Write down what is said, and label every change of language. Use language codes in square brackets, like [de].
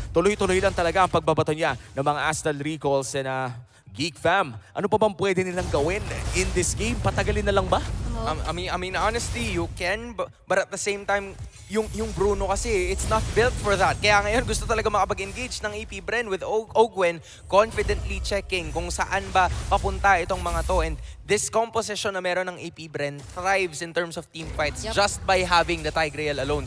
[tl] Tuloy-tuloy lang talaga ang pagbabato niya ng mga Astral Recalls and Geek Fam. Ano pa bang pwede nilang gawin [en] in this game? [tl] Patagalin na lang ba? [en] I mean, honestly, you can, but at the same time, [tl] yung Bruno kasi, [en] it's not built for that. [tl] Kaya ngayon, gusto talaga makapag-engage ng AP Bren with Ogwen, confidently checking kung saan ba papunta itong mga to. [en] And this composition [tl] na meron ng [en] AP Bren thrives in terms of team fights just by having the Tigreal alone.